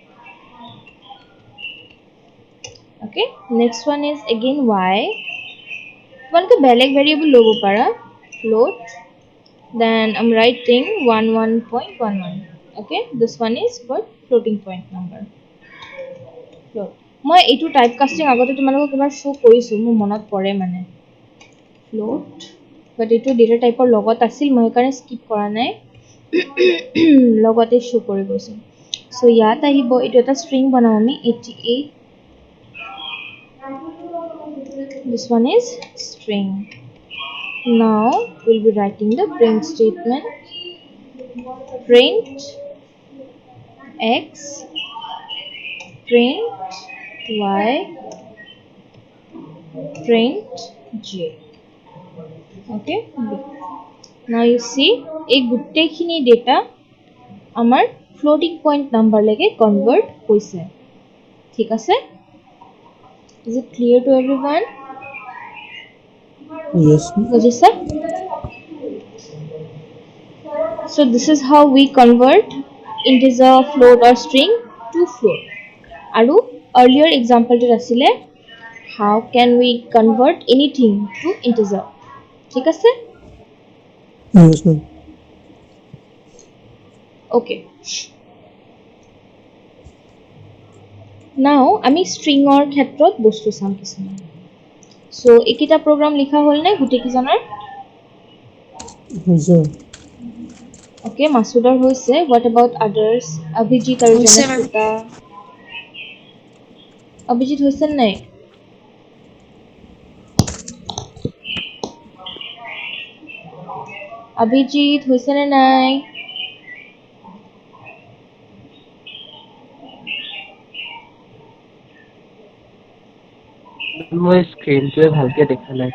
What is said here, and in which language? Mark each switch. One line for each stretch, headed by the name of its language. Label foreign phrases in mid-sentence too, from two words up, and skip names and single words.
English: Okay, next one is again y.
Assamese: তোমালোকে বেলেগ ভেৰিয়েবল ল'ব পাৰা
English: float, then I'm writing
Assamese: 11.11.
English: Okay, this one is for floating point number. Float.
Assamese: মই এইটো
English: type casting
Assamese: আগতে তোমালোকক এবাৰ শো কৰিছো মোৰ মনত পৰে মানে
English: float, but
Assamese: এইটো
English: data typeৰ
Assamese: লগত আছিল মই সেইকাৰণে স্কিপ কৰা নাই লগতে শো কৰি গৈছো. সো ইয়াত আহিব এইটো এটা string বনাম আমি 88.
English: This one is string. Now we'll be writing the print statement. Print x, print y, print j. Okay. Now you see a
Assamese: গুটেখিনি data আমার
English: floating point number
Assamese: লেকে convert হইছে. ঠিক আছে?
English: Is it clear to everyone? Yes.
Assamese: বুঝিছে?
English: So this is how we convert integer, float or string to float. আৰু earlier example
Assamese: টো আছিলে
English: how can we convert anything to integer.
Assamese: ঠিক আছে?
English: Yes, ma'am. Okay. Now
Assamese: আমি string or ক্ষেত্ৰত বস্তু চাম কিছুমান. So এইকেইটা program লিখা হ'ল নে গুটেই কিজনৰ? হৈছে। Okay, Masudar হৈছে.
English: What about others? Abhijit আৰু
Assamese: হৈছে ma'am. Janashita. Abhijit হৈছে নাই? Abhijit হৈছে নে নাই? মই স্ক্ৰীনটোৱে ভালকে দেখা নাই।